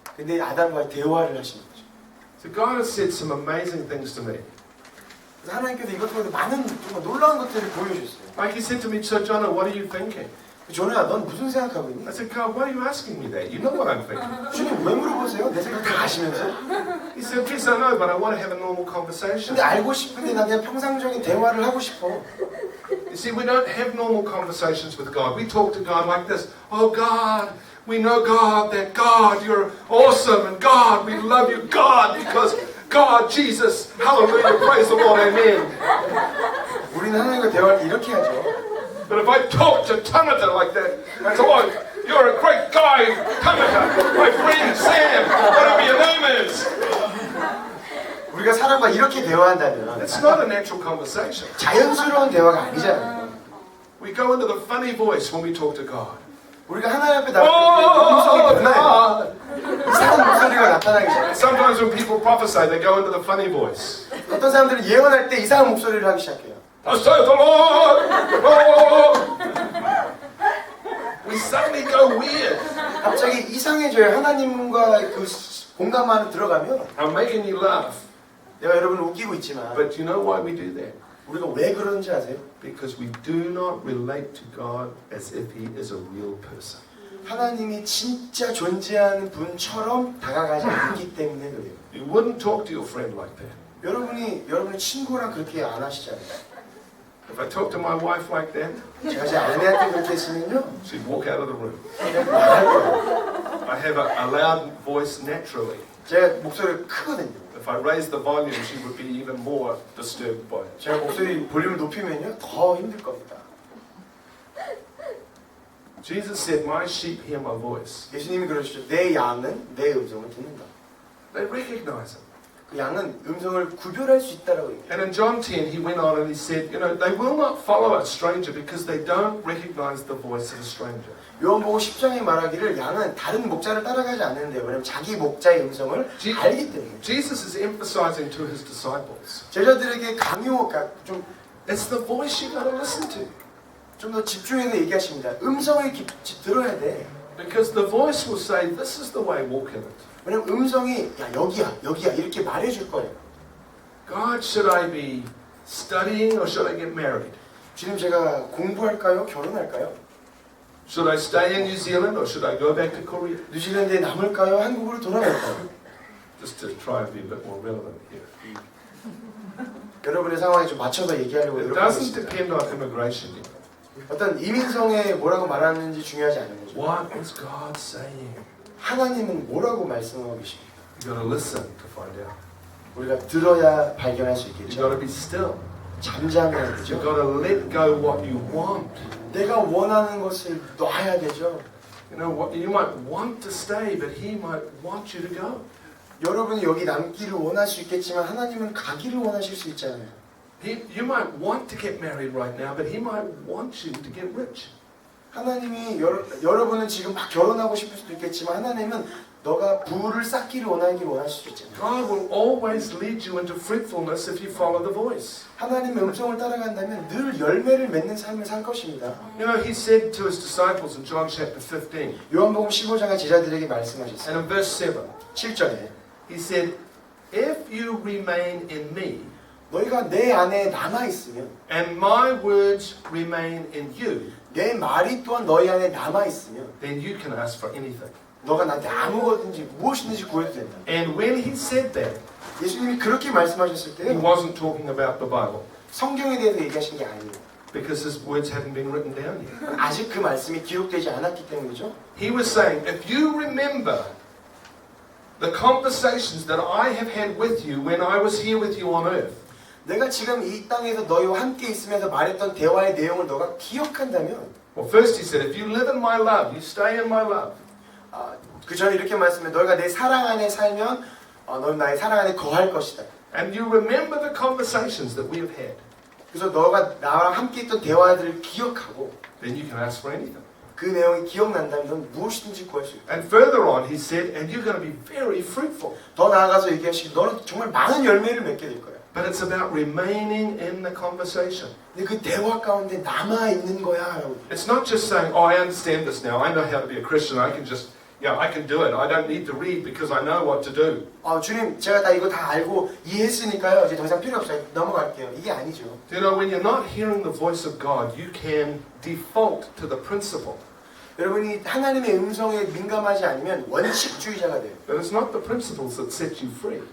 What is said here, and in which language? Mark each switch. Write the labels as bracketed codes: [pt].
[ko] 근데 아담과 대화를 하신 거죠. [en] So God has said some amazing things to me. [ko] 그래서 하나님께서 이것저것 많은 정말 놀라운 것들을 보여주셨어요. [en] Like he said to me, so Jonah, what are you thinking? [ko] 조나야, 넌 무슨 생각하고 있니? [en] I said, God, why are you asking me that? You know what I'm thinking. [ko] 주님 왜 물어보세요? 내 생각 다 아시면서? [en] He said, yes, I know, but I want to have a normal conversation. [ko] 근데 알고 싶은데 나 그냥 평상적인 대화를 하고 싶어. [en] You see, we don't have normal conversations with God. We talk to God like this. Oh, God, we know, God, that God, you're awesome. And God, we love you, God, because God, Jesus, hallelujah, praise the Lord, amen. [ko] 우리는 하나님과 대화를 이렇게 하죠. [en] But if I talk to Tamata like that, I say, oh, you're a great guy, Tamata, my friend Sam, whatever your name is. [ko] 우리가 사람과 이렇게 대화한다면 [en] It's not a natural conversation. [ko] 자연스러운 대화가 아니잖아요. [en] We go into the funny voice when we talk to God. [ko] 우리가 하나님 앞에 나갈 음성이 변해요. 이상한 목소리가 나타나기 시작해요. [en] Sometimes when people prophesy, they go into the funny voice. [ko] 어떤 사람들은 예언할 때 이상한 목소리를 하기 시작해요. [en] Thus saith the Lord. Oh. We suddenly go weird. [ko] 갑자기 이상해져요. 하나님과 그 공감 안에 들어가면 [en] I'm making you laugh. [ko] 내가 여러분을 웃기고 있지만 [en] But you know why we do that? [ko] 우리가 왜 그런지 아세요? [en] Because we do not relate to God as if He is a real person. [ko] 하나님이 진짜 존재하는 분처럼 다가가지 않기 때문에 그래요. [en] You wouldn't talk to your friend like that. [ko] 여러분의 친구랑 그렇게 안 하시잖아요. [en] If I talk to my wife like that, [ko] 제가 제 아내한테 그렇게 했으면요, [en] she'd walk out of the room. [ko] 그냥 말할 거예요. [en] I have a loud voice naturally. [ko] 제 목소리가 크거든요. [en] If I raise the volume, she would be even more disturbed by it. [ko] 제가 목소리 볼륨을 높이면요, 더 힘들 겁니다. [en] Jesus said, my sheep hear my voice. [ko] 예수님이 그러시죠. 내 양은 내 음성을 듣는다. [en] They recognize it. [ko] 그 양은 음성을 구별할 수 있다라고 얘기해요. [en] And in John 10, he went on and he said, you know, they will not follow a stranger because they don't recognize the voice of a stranger. [ko] 요한복음 10장에 말하기를 양은 다른 목자를 따라가지 않는데요. 왜냐하면 자기 목자의 음성을 알기 때문에. [en] Jesus is emphasizing to his disciples, [ko] 제자들에게 강요가 [en] it's the voice you got to listen to. [ko] 좀 더 집중해서 얘기하십니다. 음성을 들어야 돼. [en] Because the voice will say, this is the way, walk in it. [ko] 왜냐면 음성이 야 여기야 이렇게 말해줄 거예요. [en] God, should I be studying or should I get married? [ko] 주님 제가 공부할까요? 결혼할까요? [en] Should I stay in New Zealand or should I go back to Korea? [ko] 뉴질랜드에 남을까요? 한국으로 돌아갈까요? [en] Just to try and be a bit more relevant here. [ko] 여러분의 상황에 좀 맞춰서 얘기하려고 [en] It [ko] 노력하고 [en] doesn't [ko] 있습니다. [en] depend on immigration yet. [ko] 어떤 이민성에 뭐라고 말하는지 중요하지 않은 거죠. [en] What is God saying? [ko] 하나님은 뭐라고 말씀하고 계십니까? [en] You got to listen to find out. [ko] 우리가 들어야 발견할 수 [en] You got [ko] 있겠죠. [en] to be still. [ko] 잠잠해야 [en] You [ko] 되죠. [en] got to let go what you want. [ko] 내가 원하는 것을 놔야 되죠. [en] You know what? You might want to stay, but He might want you to go. [ko] 여러분이 여기 남기를 원할 수 있겠지만 하나님은 가기를 원하실 수 있잖아요. [en] You might want to get married right now, but He might want you to get rich. [ko] 하나님이 여러분은 지금 막 결혼하고 싶을 수도 있겠지만 하나님은 너가 부를 쌓기를 원하실 수 있잖아요. [en] God will always lead you into fruitfulness if you follow the voice. [ko] 하나님의 음성을 따라간다면 늘 열매를 맺는 삶을 살 것입니다. [en] You know, He said to His disciples in John chapter 15, [ko] 요한복음 15장의 제자들에게 말씀하셨어요. [en] and in verse 7, [ko] 7절에 [en] He said, if you remain in me, [ko] 너희가 내 안에 남아있으면 [en] and my words remain in you, [ko] 내 말이 또한 너희 안에 남아있으면 [en] then you can ask for anything. [ko] 너가 나한테 아무거든지 무엇이든지 구해도 된다. [en] And when he said that, [ko] 예수님이 그렇게 말씀하셨을 [en] he wasn't talking about the Bible [ko] 성경에 대해서 얘기하신 게 아니에요. [en] because his words hadn't been written down yet. [ko] 아직 그 말씀이 기록되지 않았기 때문이죠. [en] He was saying, if you remember the conversations that I have had with you when I was here with you on earth, [ko] 내가 지금 이 땅에서 너희와 함께 있으면서 말했던 대화의 내용을 너가 기억한다면 [en] well, first he said, if you live in my love, you stay in my love. [ko] 그 전에 이렇게 말씀해 너희가 내 사랑 안에 살면 너는 나의 사랑 안에 거할 것이다. [en] And you remember the conversations that we have had, [ko] 그래서 너가 나랑 함께 있던 대화들을 기억하고 [en] then you can ask for anything. [ko] 그 내용이 기억난다면 넌 무엇이든지 구할 수 있다. [en] And further on, he said, and you're going to be very fruitful. [ko] 더 나아가서 얘기하시기 너는 정말 많은 열매를 맺게 될 거야. [en] But it's about remaining in the conversation. [ko] 근데 그 대화 가운데 남아 있는 거야. 라고. [en] It's not just saying, oh, I understand this now. I know how to be a Christian. I can just, I can do it. I don't need to read because I know what to do. [ko] 주님, 제가 다 이거 다 알고 이해했으니까요. 이제 더 이상 필요 없어요. 넘어갈게요. 이게 아니죠. [en] You know, when you're not hearing the voice of God, you can default to the principle. [ko] 여러분이 하나님의 음성에 민감하지 않으면 원칙주의자가 돼요. [en] But it's not the principles that set you free.